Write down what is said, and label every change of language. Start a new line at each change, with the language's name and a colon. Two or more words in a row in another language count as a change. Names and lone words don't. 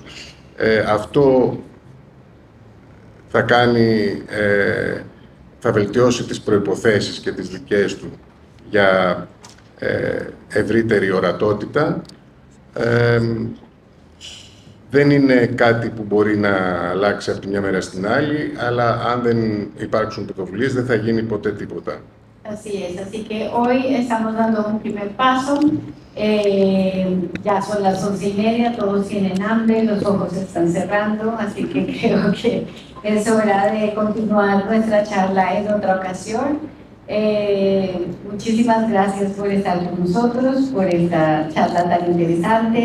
Greek: Αυτό θα βελτιώσει τις προϋποθέσεις και τις δικές του για ευρύτερη ορατότητα. δεν είναι κάτι που μπορεί να αλλάξει από τη μια μέρα στην άλλη, αλλά αν δεν υπάρξουν πρωτοβουλίες δεν θα γίνει ποτέ τίποτα.
Spanish: Así es, así que hoy estamos dando un primer paso, ya son las 11:30, todos tienen hambre, los ojos se están cerrando, así que creo que es hora de continuar nuestra charla en otra ocasión. Muchísimas gracias por estar con nosotros, por esta charla tan interesante.